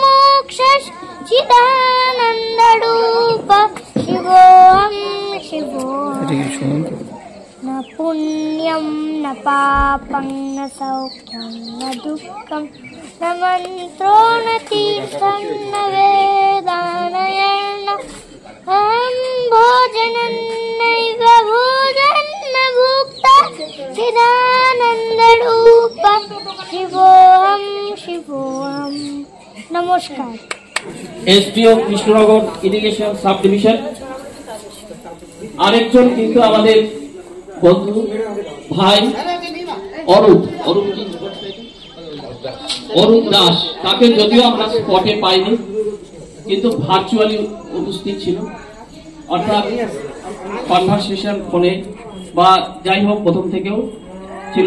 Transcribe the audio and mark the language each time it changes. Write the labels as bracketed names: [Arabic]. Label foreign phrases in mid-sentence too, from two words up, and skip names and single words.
[Sanskrit] मोक्षश्चिदानन्दरूप शिवोऽहं शिवोऽहं न पुण्यं न पापं न सौख्यं न दुःखं न मन्त्रो न तीर्थं न वेदानयर्न अहं भोजनं नैव भोजन् न भुक्ता चिदानन्दरूप शिवोऽहं शिवोऽहं। [Hindi] नमस्कार। [English] SDO Krishnanagar irrigation sub division. [Bangla] আরেকজন কিন্তু আমাদের বন্ধু ভাই অরূপ দাস, তাকে যদিও আমরা স্পটে পাইনি কিন্তু ভার্চুয়ালি উপস্থিত ছিল, অর্থাৎ কনভারসেশন ফোনে বা যাই হোক প্রথম থেকেও ছিল।